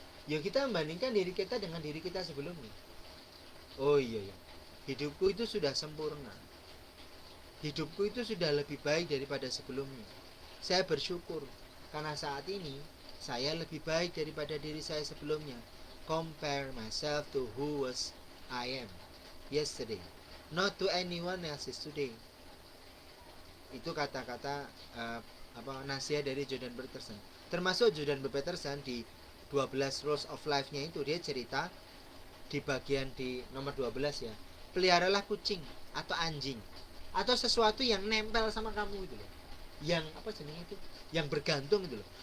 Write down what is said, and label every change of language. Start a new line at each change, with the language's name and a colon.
Indonesian: Ya kita membandingkan diri kita dengan diri kita sebelumnya. Oh iya ya, hidupku itu sudah sempurna. Hidupku itu sudah lebih baik daripada sebelumnya. Saya bersyukur karena saat ini saya lebih baik daripada diri saya sebelumnya.
English: Compare myself to who was I am yesterday, not to anyone else today.
Indonesian: Itu kata-kata nasihat dari Jordan Peterson. Termasuk Jordan Peterson di 12 Rules of Life-nya itu dia cerita di bagian di nomor 12 ya. Peliharalah kucing atau anjing atau sesuatu yang nempel sama kamu itu loh. Yang apa jenisnya itu? Yang bergantung itu loh.